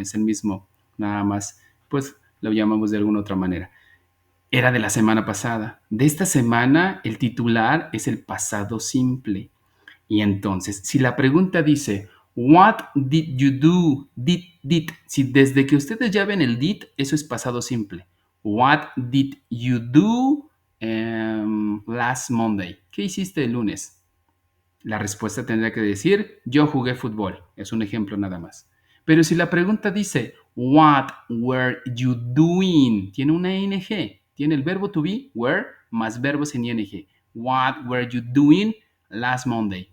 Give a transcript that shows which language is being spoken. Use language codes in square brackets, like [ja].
[es] Es el mismo, nada más, pues lo llamamos de alguna otra manera. Era de la semana pasada. De esta semana, el titular es el pasado simple. Y entonces, si la pregunta dice, [en] what did you do? Did. [es] Si desde que ustedes ya ven el did, eso es pasado simple. [en] What did you do last Monday? [es] ¿Qué hiciste el lunes? La respuesta tendría que decir, yo jugué fútbol. Es un ejemplo nada más. Pero si la pregunta dice, [en] what were you doing? [es] Tiene una ing, tiene el verbo to be, were, más verbos en ing. [en] What were you doing last Monday?